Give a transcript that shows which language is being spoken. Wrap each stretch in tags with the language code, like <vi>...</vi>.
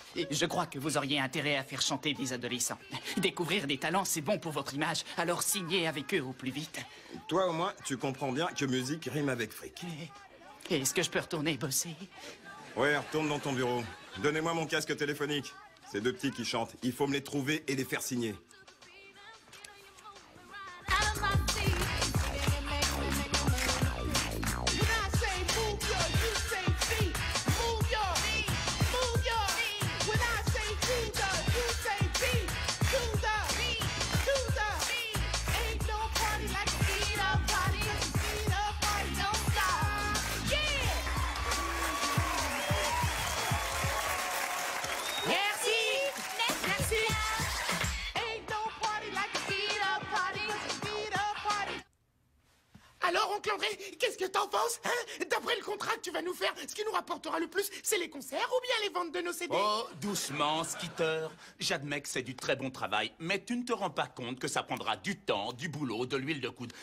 <fr>Je crois que vous auriez intérêt à faire chanter des adolescents. Découvrir des talents, c'est bon pour votre image, alors signez avec eux au plus vite. Toi, au moins, tu comprends bien que musique rime avec fric. Est-ce que je peux retourner bosser? Ouais, retourne dans ton bureau. Donnez-moi mon casque téléphonique. C'est deux petits qui chantent. Il faut me les trouver et les faire signer.</fr> <en>Out of my seat. When I say move your, you say feet. Move your, move your. When I say do the, you say beat. Do the, do the. Ain't no party like a beat up party. Beat up party, don't stop. Yeah.</en> <fr>Merci. Merci.</fr> <en>Ain't no party like a beat up party. Beat up party.</en> <fr>Alors, oncle André, qu'est-ce que t'en penses, hein? D'après le contrat que tu vas nous faire, ce qui nous rapportera le plus, c'est les concerts ou bien les ventes de nos CD? Oh, doucement, Skitter. J'admets que c'est du très bon travail, mais tu ne te rends pas compte que ça prendra du temps, du boulot, de l'huile de coude.</fr>